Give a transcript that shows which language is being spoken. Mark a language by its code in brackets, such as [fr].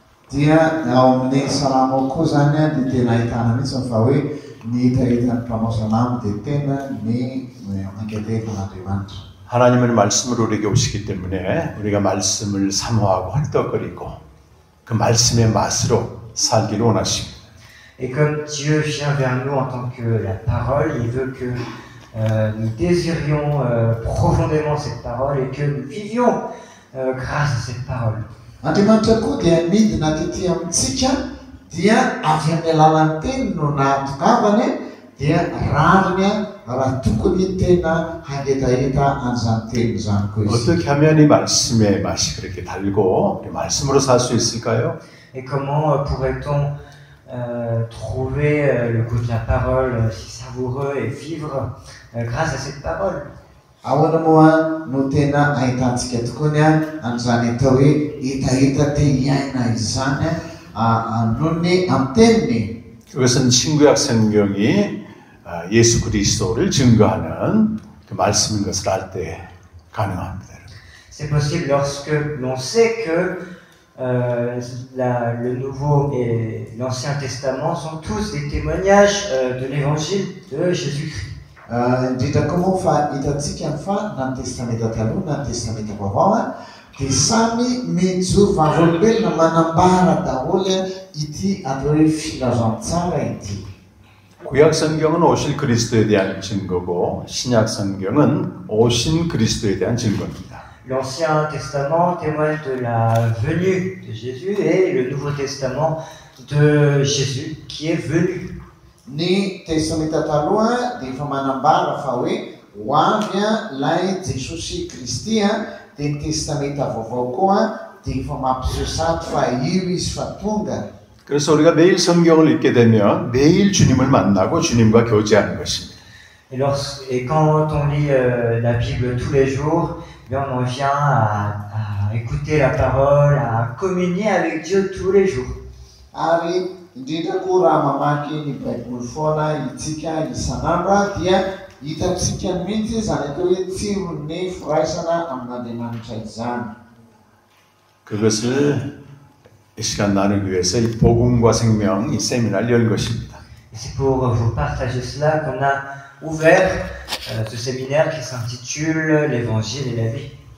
[mg] Dia ao amin'ny salamo koa zany dia tena ahitana mihitsy fa hoe ny hitahitan'ny mpanao salamo dia tena ny anketevan'Andriamanitra. [ko] 하나님의 말씀으로 우리에게 오시기 때문에 우리가 말씀을 사모하고 헐떡거리고 그 말씀의 맛으로 살기를 원하십니다. [fr] Et comme Dieu vient vers nous en tant que la parole, il veut que nous désirions profondément cette parole et que nous vivions grâce à cette parole. [mg] Andriamanitra koa dia midina tetỳ amintsika dia avy amin'ny alalan'ny teny no nahatongavany dia rariny raha tokony tena hangetaheta an'izany teny izany koa izy. [ko] 어떻게 하면 이 말씀의 맛이 그렇게 달고 말씀으로 살 수 있을까요? [fr] Et comment pourrait-on trouver le goût de la parole si savoureux et vivre grâce à cette parole? [mg] Ahoana moa no tena ahitantsika tokoa ny an'izany atao hoe hitahita te hiaina izany noho ny amin'ny teniny. [ko] 그것은 신구약 성경이 예수 그리스도를 증거하는 그 말씀인 것을 알 때 가능합니다. [fr] C'est possible lorsque l'on sait que le Nouveau et l'Ancien Testament sont tous des témoignages de l'Évangile de Jésus-Christ. [mg] Indrindra koa moa fa hitantsika fa na ny testamenta taloha na ny testamenta vaovao dia samy mijoro vavolombelona manambara daholo ity atao hoe filazantsara ity. [ko] 구약 성경은 오실 그리스도에 대한 증거고 신약 성경은 오신 그리스도에 대한 증거입니다. [fr] L'Ancien Testament témoigne de la venue de Jésus et le Nouveau Testament de Jésus qui est venu. [mg] Ny testamenta taloha dia efa manambara fa hoe ho avy ilay Jesosy Kristy dia ny testamenta vaovao koa dia efa mampiseho sady fa io izy fa tonga. [ko] 그래서 우리가 매일 성경을 읽게 되면 매일 주님을 만나고 주님과 교제하는 것입니다. [fr] Et quand on lit la Bible tous les jours, on en vient à écouter la parole, à communier avec Dieu tous les jours. [mg] Ary indrindra koa raha mamaky ny Baiboly foana itsika isan'andro dia hitantsika mihitsy izany atao hoe tsiron'ny firaisana amin'Andriamanitra izany. [ko] 그것을 이 시간 나누기 위해서 이 복음과 생명 이 세미나를 열 것입니다. [fr] C'est pour vous partager cela qu'on a ouvert ce séminaire qui s'intitule l'Évangile et la vie.